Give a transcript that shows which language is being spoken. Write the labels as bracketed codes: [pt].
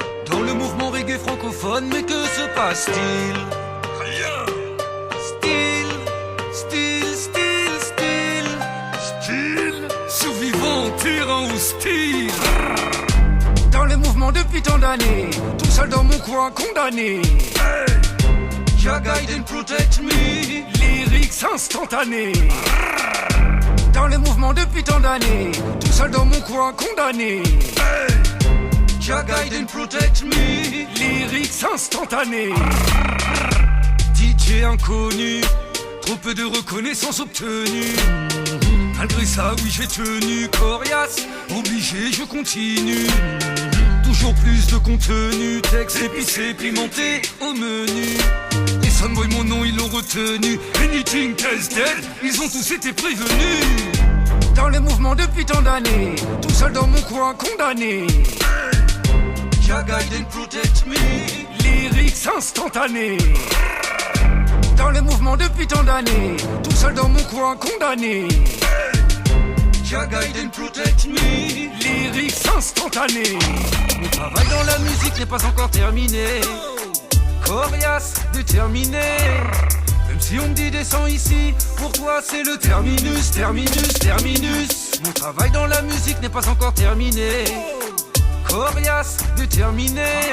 [fr] Dans le mouvement reggae francophone, mais que se passe-t-il? Rien. Style, style, style, style, style. Survivant, terrain hostile. Dans le mouvement depuis tant d'années, tout seul dans mon coin condamné. Hey. [en] Jah guide and protect me. [fr] Lyrics instantanés. Dans le mouvement depuis tant d'années, tout seul dans mon coin condamné. Hey. [en] Jah guide and protect me. [fr] Lyrics instantanés. DJ inconnu, trop peu de reconnaissance obtenue. Malgré ça, oui j'ai tenu, coriace, obligé je continue. Toujours plus de contenu, texte épicé, pimenté au menu. Les Sunboy mon nom ils l'ont retenu. Anything Test Dead, ils ont tous été prévenus. Dans le mouvement depuis tant d'années, tout seul dans mon coin condamné. [en] Jah guide and protect me. [fr] Lyrics instantanés. Dans le mouvement depuis tant d'années, tout seul dans mon coin condamné. [en] Jah guide and protect me. [fr] Lyrics instantanés. Mon travail dans la musique n'est pas encore terminé. Coriace, déterminé. Même si on me dit descends ici, pour toi c'est le terminus, terminus, terminus. Mon travail dans la musique n'est pas encore terminé. Coriace, déterminé.